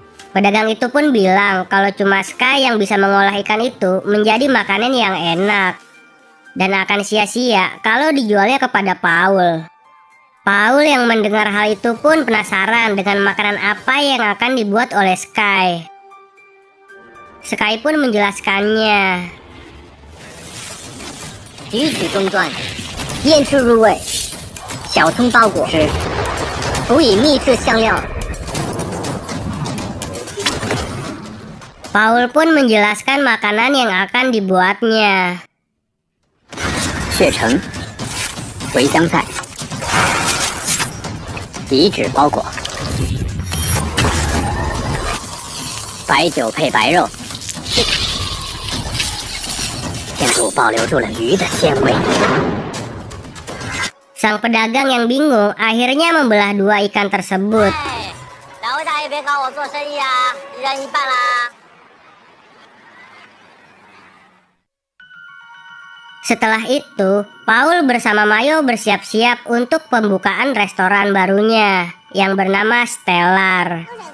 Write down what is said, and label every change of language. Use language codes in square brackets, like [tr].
[id] Pedagang itu pun bilang kalau cuma Sky yang bisa mengolah ikan itu menjadi makanan yang enak dan akan sia-sia kalau dijualnya kepada Paul. Paul yang mendengar hal itu pun penasaran dengan makanan apa yang akan dibuat oleh Sky. Sky pun menjelaskannya. [zh] 提取中段，腌制入味，小葱包裹，辅以秘制香料。 [id] Paul pun menjelaskan makanan yang akan dibuatnya. [zh] 血橙、茴香菜，底脂包裹，白酒配白肉，天主保留住了鱼的鲜味。 [id] Sang pedagang yang bingung akhirnya membelah dua ikan tersebut. [zh] 两位大爷别搞我做生意啊，一人一半啦。 [id] Setelah itu, Paul bersama Mayo bersiap-siap untuk pembukaan restoran barunya yang bernama Stellar.